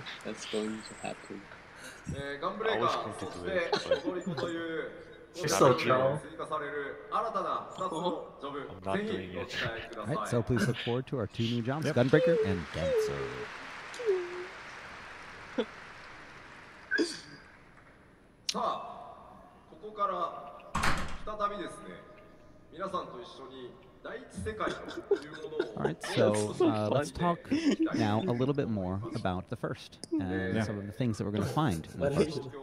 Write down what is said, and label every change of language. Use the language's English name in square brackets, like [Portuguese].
[English] That's going to happen. I was going to do it, but You're so troll. I'm not doing it. All right, so please look forward to our 2 new jobs, Gunbreaker and Dancer. [Japanese] さあ、ここから再びですね、皆さんと一緒に第一世界というものを [English] All right, so let's talk now a little bit more about the first and some of the things that we're going to find in the first.